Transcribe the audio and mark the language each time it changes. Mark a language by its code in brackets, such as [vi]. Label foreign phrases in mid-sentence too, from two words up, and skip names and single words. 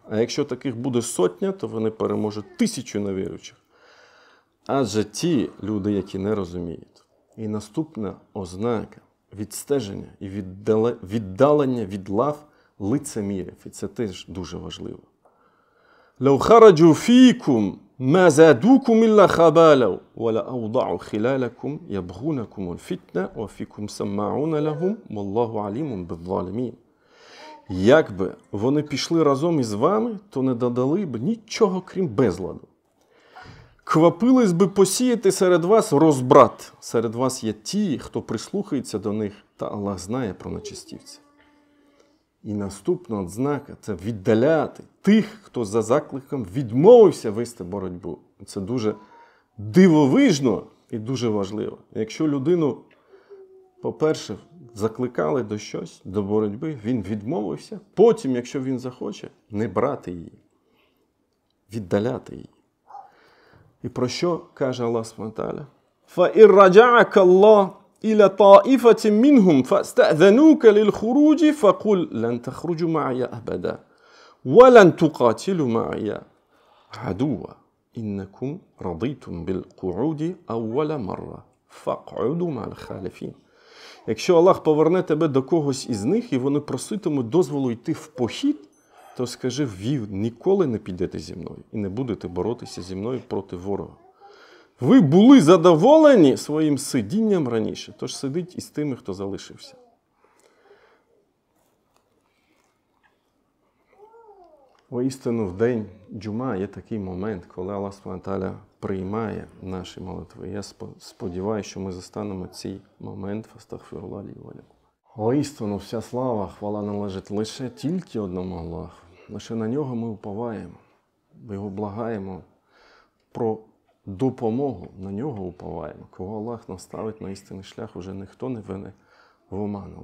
[uk] А якщо таких буде 100, то вони переможуть 1000 невіруючих. Адже ті люди, які не розуміють. І наступна ознака відстеження і віддалення від лав лицемірів. І це теж дуже важливо. [ar] لو خرجوا فيكم ما زادوكم إلا خبالا ولأوضعوا خلالكم يبغونكم الفتنة وفيكم سماعون لهم والله عليم بالظالمين. [uk] Якби вони пішли разом із вами, то не додали б нічого, крім безладу. Квапились би посіяти серед вас розбрат. Серед вас є ті, хто прислухається до них, та Аллах знає про нечистівців. І наступна ознака – це віддаляти тих, хто за закликом відмовився вести боротьбу. Це дуже дивовижно і дуже важливо. Якщо людину, по-перше, закликали до щось, до боротьби, він відмовився. Потім, якщо він захоче, не брати її, віддаляти її. І про що каже [ar] Аллах Субхану ва Тааля? فَإِنْ رَجَعَكَ اللَّهُ إِلَى طَائِفَةٍ مِّنْهُمْ فَاسْتَأْذَنُوكَ لِلْخُرُوجِ فَقُلْ لَنْ تَخْرُجُوا مَعِيَ أَبَدًا وَلَنْ تُقَاتِلُوا مَعِيَ عَدُوًّا إِنَّكُمْ رَضِيتُمْ بِالْقُعُودِ أَوَّلَ مَرَّةٍ فَاقْعُدُوا مَعَ الْخَالِفِينَ. [uk] Якщо Аллах поверне тебе до когось із них, і вони проситимуть дозволу йти в похід, то скажи, ви ніколи не підете зі мною і не будете боротися зі мною проти ворога. Ви були задоволені своїм сидінням раніше, тож сидіть із тими, хто залишився. Воістину, в день джума є такий момент, коли [ar] Аллах Субхану ва Тааля [uk] приймає наші молитви. Я сподіваюся, що ми застанемо цей момент. [ar] فاستغفر الله لي ولكم. [uk] Воістину, вся слава, хвала належить лише тільки одному Аллаху. Лише на нього ми уповаємо, його благаємо про допомогу, на нього уповаємо. Кого Аллах наставить на істинний шлях, уже ніхто не веде в оману.